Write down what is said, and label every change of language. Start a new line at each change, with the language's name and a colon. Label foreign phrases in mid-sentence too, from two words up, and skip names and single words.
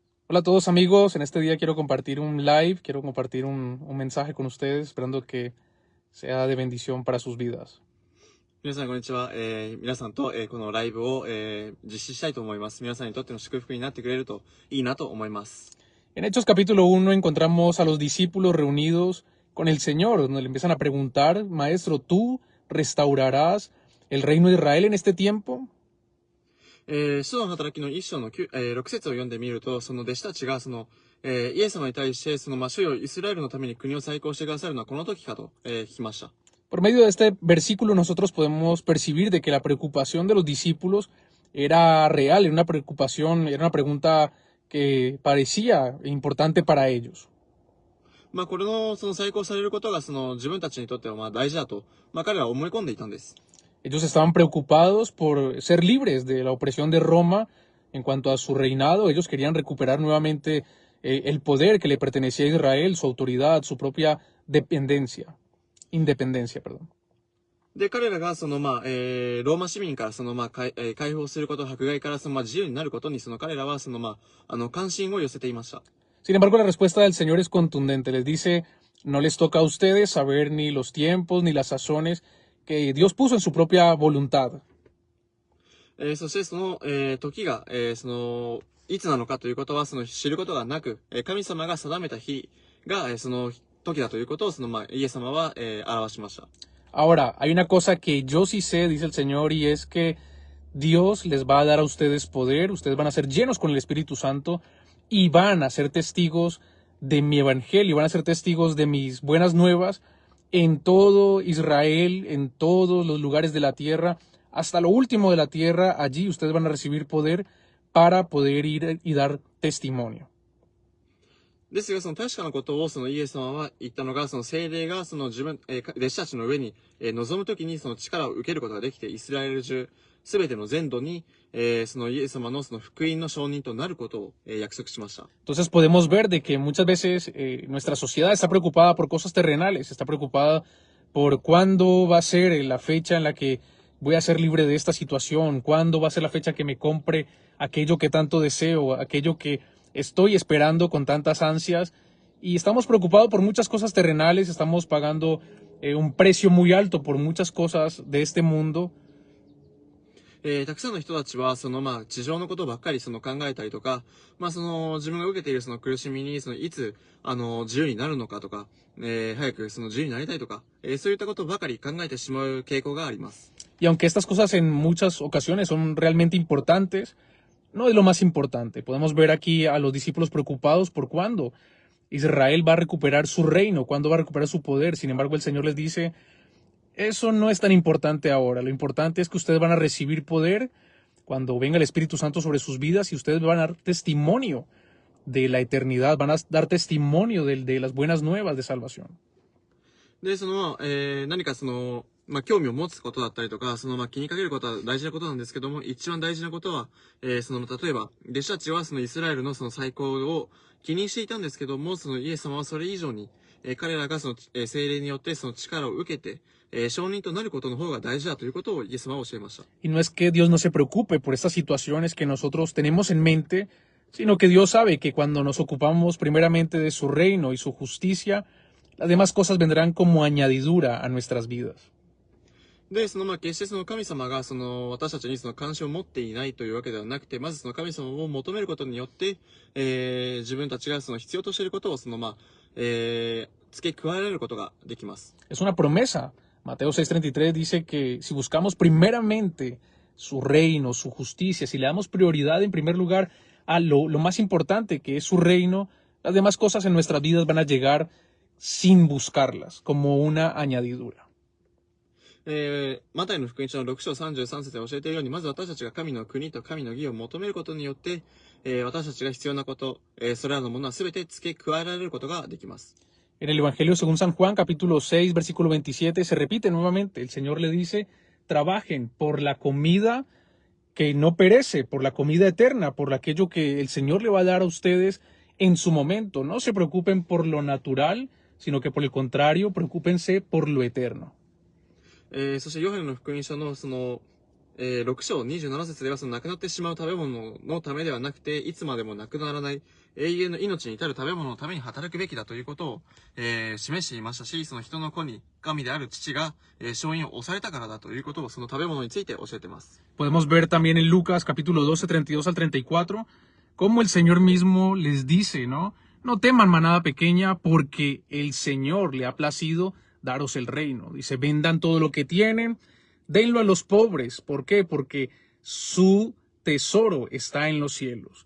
Spanish: Hola a todos amigos, en este día quiero compartir un live, quiero compartir un mensaje con ustedes, esperando que sea de bendición para sus vidas.
Japanese: 皆さんこんにちは。皆さんと、このライブを、実施したいと思います。皆さんにとっての祝福になってくれるといいなと思います。
Spanish: En Hechos capítulo 1 encontramos a los discípulos reunidos con el Señor, donde le empiezan a preguntar: Maestro, ¿tú restaurarás el reino de Israel en este tiempo?
Japanese: 使徒の働きの一章の6節を読んでみると、その弟子たちがイエス様に対して、主よイスラエルのために国を再興してくださるのはこの時かと、聞きました。
Spanish: Por medio de este versículo nosotros podemos percibir de que la preocupación de los discípulos era real, era una preocupación, era una pregunta que parecía importante para ellos.
Japanese: これの再興されることが自分たちにとっては大事だと、彼らは思い込んでいたんです。
Spanish: Ellos estaban preocupados por ser libres de la opresión de Roma en cuanto a su reinado. Ellos querían recuperar nuevamente el poder que le pertenecía a Israel, su autoridad, su propia independencia, perdón.
Japanese: で、彼らがローマ市民から解放すること、迫害から自由になることに彼らは関心を寄せていました。
Spanish: Sin embargo, la respuesta del Señor es contundente. Les dice: no les toca a ustedes saber ni los tiempos ni las sazones que Dios puso en su propia voluntad.
Japanese: そして時が、いつなのかということは知ることがなく、神様が定めた日が、その時だということをイエス様は、表しました。
Spanish: Ahora, hay una cosa que yo sí sé, dice el Señor, y es que Dios les va a dar a ustedes poder, ustedes van a ser llenos con el Espíritu Santo y van a ser testigos de mi evangelio, van a ser testigos de mis buenas nuevas en todo Israel, en todos los lugares de la tierra, hasta lo último de la tierra. Allí ustedes van a recibir poder para poder ir y dar testimonio.
Japanese: ですが、確かなことをイエス様は言ったのが、聖霊が弟子たちの上に、臨むときに力を受けることができて、イスラエル中、すべての全土に、イエス様の福音の証人となることを、約束しました。
Spanish: Entonces podemos ver de que muchas veces nuestra sociedad está preocupada por cosas terrenales, está preocupada por cuándo va a ser la fecha en la que voy a ser libre de esta situación, cuándo va a ser la fecha que me compre aquello que tanto deseo, aquello que estoy esperando con tantas ansias, y estamos preocupados por muchas cosas terrenales, estamos pagando un precio muy alto por muchas cosas de este mundo.
Japanese: たくさんの人たちは地上のことばっかり考えたりとか、自分が受けている苦しみにいつ自由になるのかとか、早く自由になりたいとか、そういったことばかり考えてしまう傾向があります。
Spanish: Y aunque estas cosas en muchas ocasiones son realmente importantes, no es lo más importante. Podemos ver aquí a los discípulos preocupados por cuándo Israel va a recuperar su reino, cuándo va a recuperar su poder. Sin embargo, el Señor les dice: eso no es tan importante ahora. Lo importante es que ustedes van a recibir poder cuando venga el Espíritu Santo sobre sus vidas, y ustedes van a dar testimonio de la eternidad, van a dar testimonio de las buenas nuevas de salvación.
Japanese: で、何か興味を持つことだったりとか、気にかけることは大事なことなんですけども、一番大事なことは、例えば、弟子たちはイスラエルの再興を気にしていたんですけども、イエス様はそれ以上に、彼らが聖霊によって力を受けて、証人となることの方が大事だということをイエス様は教えました。
Spanish: Y no es que Dios no se preocupe por estas situaciones que nosotros tenemos en mente, sino que Dios sabe que cuando nos ocupamos primeramente de su reino y su justicia, las demás cosas vendrán como añadidura a nuestras vidas.
Japanese: で、決して神様が私たちに関心を持っていないというわけではなくて、まず神様を求めることによって、自分たちが必要としていることを付け加えられることができます。
Spanish: Es una promesa. Mateo 6:33 dice que si buscamos primeramente su reino, su justicia, si le damos prioridad en primer lugar a lo más importante, que es su reino, las demás cosas en nuestras vidas van a llegar sin buscarlas, como una añadidura.
Japanese: マタイの福音書の6章33節で教えているように、まず私たちが神の国と神の義を求めることによって、私たちが必要なこと、それらのものは全て付け加えられることができます。
Spanish: En el Evangelio según San Juan, capítulo 6, versículo 27, se repite nuevamente. El Señor le dice: trabajen por la comida que no perece, por la comida eterna, por aquello que el Señor le va a dar a ustedes en su momento. No se preocupen por lo natural, sino que por el contrario, preocúpense por lo eterno.
Japanese: そしてヨハネの福音書の 6章27節では、その亡くなってしまう食べ物のためではなくて、いつまでもなくならない永遠の命に至る食べ物のために働くべきだということを、示していましたし、その人の子に神である父が、勝因を押されたからだということを、その食べ物について教えています。
Spanish: Podemos ver también en Lucas capítulo 12, 32 al 34, cómo el Señor mismo les dice, ¿no? No teman manada pequeña porque el Señor le ha placido daros el reino. Dice, vendan todo lo que tienen, denlo a los pobres. ¿Por qué? Porque su tesoro está en los cielos.